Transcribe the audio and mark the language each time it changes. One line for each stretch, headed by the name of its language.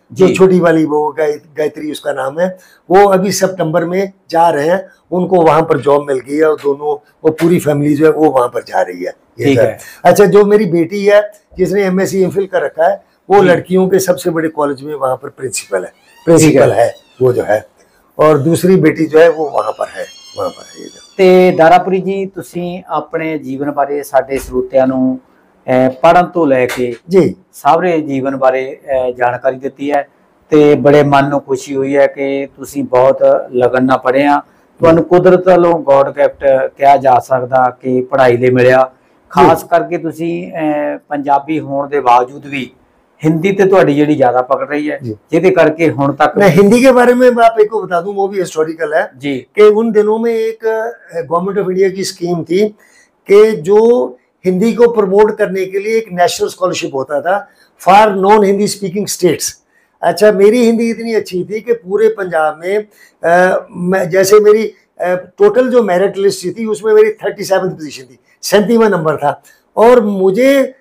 Hindi: जो छोटी वाली वो गायत्री उसका नाम है, वो अभी सितंबर में जा रहे हैं, उनको वहां पर जॉब मिल गई है, और दोनों वो पूरी फैमिली जो है वो वहां पर जा रही है। ठीक है। अच्छा जो मेरी बेटी है जिसने MSc MPhil कर रखा है, वो लड़कियों के सबसे बड़े कॉलेज में वहां पर प्रिंसिपल है वो जो है, और दूसरी बेटी जो है वो वहां पर है।
Punjabi: ਤੇ ਦਾਰਾਪੁਰੀ ਜੀ ਤੁਸੀਂ ਆਪਣੇ ਜੀਵਨ ਬਾਰੇ ਸਾਡੇ ਸਰੋਤਿਆਂ ਨੂੰ ਪੜ੍ਹਨ ਤੋਂ ਲੈ ਕੇ ਜੀ ਸਾਰੇ ਜੀਵਨ ਬਾਰੇ ਜਾਣਕਾਰੀ ਦਿੱਤੀ ਹੈ, ਤੇ ਬੜੇ ਮਨ ਨੂੰ ਖੁਸ਼ੀ ਹੋਈ ਹੈ ਕਿ ਤੁਸੀਂ ਬਹੁਤ ਲਗਨ ਨਾਲ ਪੜ੍ਹੇ ਆ। ਤੁਹਾਨੂੰ ਕੁਦਰਤ ਵੱਲੋਂ ਗੋਡ ਗਿਫਟ ਕਿਹਾ ਜਾ ਸਕਦਾ ਕਿ ਪੜ੍ਹਾਈ ਲਈ ਮਿਲਿਆ, ਖਾਸ ਕਰਕੇ ਤੁਸੀਂ ਪੰਜਾਬੀ ਹੋਣ ਦੇ ਬਾਵਜੂਦ
Hindi: भी हिंदी तो
Punjabi: ਤੁਹਾਡੀ ਜਿਹੜੀ
Hindi: ज्यादा पकड़ रही है, जिसके करके हुण तक। मैं हिंदी के बारे में आप एक को बता दूं, वो भी हिस्टोरिकल है जी, कि उन दिनों में एक गवर्नमेंट ऑफ इंडिया की स्कीम थी कि जो हिंदी को प्रमोट करने के लिए एक नेशनल स्कॉलरशिप होता था for non Hindi speaking states. अच्छा मेरी हिंदी इतनी अच्छी थी कि पूरे पंजाब में जैसे मेरी टोटल जो मेरिट लिस्ट थी उसमें मेरी 37वीं पोजीशन थी, 37वां नंबर था, और मुझे